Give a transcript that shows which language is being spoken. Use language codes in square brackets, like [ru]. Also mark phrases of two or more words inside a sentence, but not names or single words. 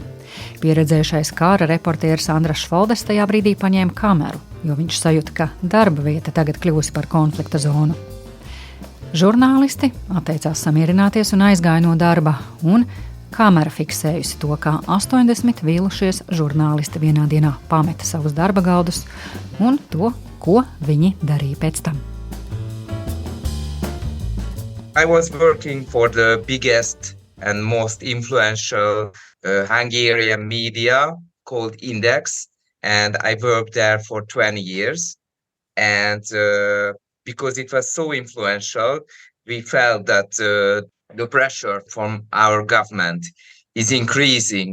[lv] Pieredzējušais kara reportieris Andrašs Foldes tajā brīdī paņēma kameru, jo viņš sajūta, ka darba vieta tagad kļūsi par konflikta zonu. Žurnālisti atteicās samierināties un aizgāja no darba, un kamera fiksējusi to, kā 80 vīlušies žurnālisti vienā dienā pameta savus darba galdus un to, ko viņi darīja pēc tam. [en] I was working for the biggest and most influential Hungarian media called Index, and I worked there for 20 years. And because it was so influential, we felt that the pressure from our government is increasing.